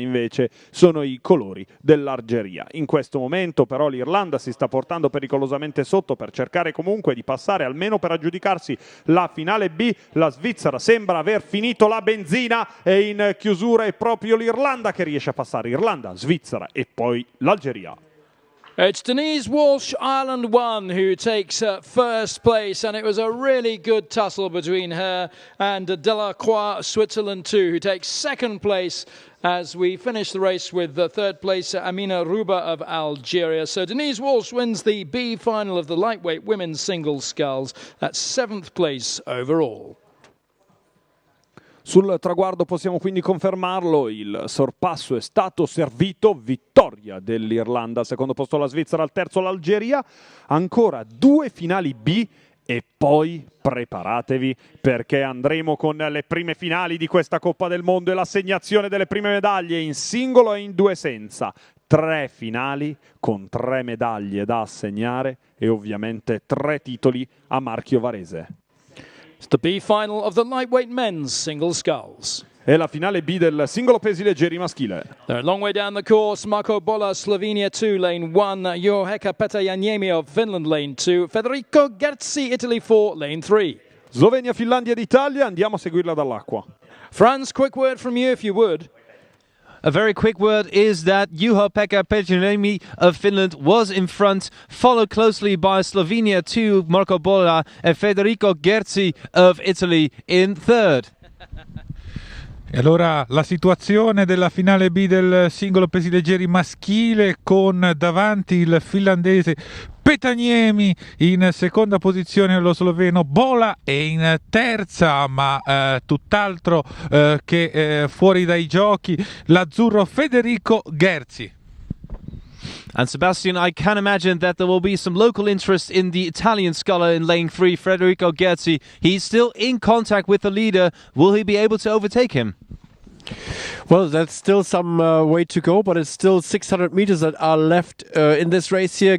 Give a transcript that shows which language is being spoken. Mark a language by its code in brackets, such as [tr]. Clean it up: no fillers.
[it] Invece sono i colori dell'Algeria. In questo momento però l'Irlanda si sta portando pericolosamente sotto per cercare comunque di passare almeno per aggiudicarsi la finale B. La Svizzera sembra aver finito la benzina e in chiusura è proprio l'Irlanda che riesce a passare. Irlanda, Svizzera e poi l'Algeria. [en] It's Denise Walsh, Ireland 1, who takes first place, and it was a really good tussle between her and Delacroix, Switzerland 2, who takes second place as we finish the race with the third place, Amina Ruba of Algeria. So Denise Walsh wins the B final of the lightweight women's singles sculls. That's seventh place overall. [it] Sul traguardo possiamo quindi confermarlo, il sorpasso è stato servito, vittoria dell'Irlanda, al secondo posto la Svizzera, al terzo l'Algeria, ancora 2 finali B e poi preparatevi perché andremo con le prime finali di questa Coppa del Mondo e l'assegnazione delle prime medaglie in singolo e in 2 senza. 3 finali con 3 medaglie da assegnare e ovviamente 3 titoli a marchio varese. [en] It's the B final of the lightweight men's single sculls. [it] È la finale B del singolo pesi leggeri maschile. [en] They're a long way down the course. Marco Bolla, Slovenia 2, lane 1. Juha Petäjäniemi of Finland, lane 2. Federico Gerzi, Italy 4, lane 3. [it] Slovenia, Finlandia ed Italia, andiamo a seguirla dall'acqua. [en] Franz, quick word from you if you would. A very quick word is that Juha-Pekka Petäjäniemi of Finland was in front, followed closely by Slovenia 2, Marco Bolla, and Federico Gerzi of Italy in third. [it] E allora la situazione della finale B del singolo pesi leggeri maschile, con davanti il finlandese Petäjäniemi, in seconda posizione lo sloveno Bola e in terza, ma tutt'altro che fuori dai giochi, l'azzurro Federico Gerzi. [en] And Sebastian, I can imagine that there will be some local interest in the Italian sculler in lane 3, Federico Gerzi. He's still in contact with the leader. Will he be able to overtake him? Well, that's still some way to go, but it's still 600 meters that are left in this race here.